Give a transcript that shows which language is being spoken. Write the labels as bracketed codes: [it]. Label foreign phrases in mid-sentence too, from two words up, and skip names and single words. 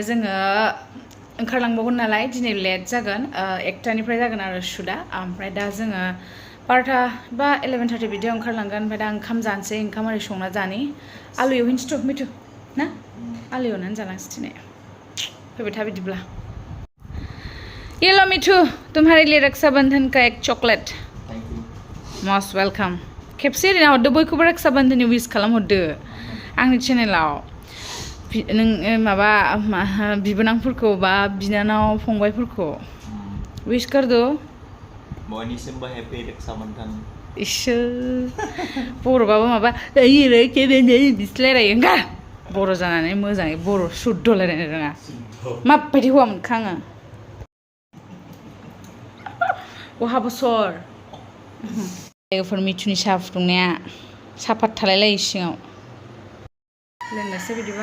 [brx] जोङो ओंखारलांबावगोन नालाय दिनै लेट जागोन 1टानिफ्राय जागोन आरो शुटआ ओमफ्राय दा जोङो 12टा बा 11:30 बिदियाव ओंखारलांगोन ओमफ्राय दा ओंखाम जानोसै ओंखाम ओरै संना जानि आलु एवहैनोसैथ' मिथु ना आलु एवनानै जालांसै दिनै फैबाय था बिदिब्ला [hi] ये लो मिठू तुम्हारे लिए रक्षाबंधन का एक चॉकलेट [en] must welcome [brx] खेबसे ओरैनो हरदो बयखौबो रक्षाबंधननि विश खालामहरदो आंनि चेनेलाव नों माबा बिबोनांफोरखौ बा बिनानाव फंबायफोरखौ विश करदो बयनिसिमबो हेपि रक्षाबंधन इसोर बर'बाबो माबा बिसलायरायो ओंखार बर' जानानै मोजाङै बर' शुद्ध रायलायनो रोङा माबायदि हौवा मोनखो आङो बहा बोसोर लोगोफोर मिथुनि साहा फुदुंनाया साफात थालायलायो सिङाव लोंनोसै बिदिबा